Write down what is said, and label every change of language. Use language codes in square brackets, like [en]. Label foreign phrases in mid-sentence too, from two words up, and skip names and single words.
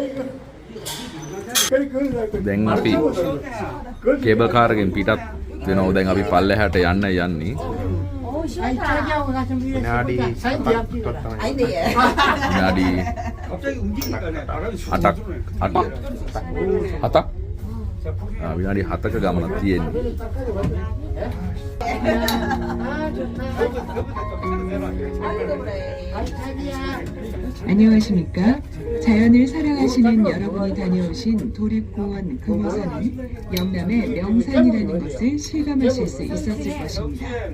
[si] දැන් අපි කේබල් කාර් එකෙන් පිටත් වෙනවා. දැන් අපි පල්ලෙහාට යන්න යන්නේ. විනාඩි 8ක් විනාඩි 7ක ගමනක් තියෙන්නේ. [ko] 안녕하십니까? 자연을 사랑하시는 여러분이 다녀오신 도립공원 금호산은 영남의 명산이라는 것을 실감하실 수 있었을 것입니다.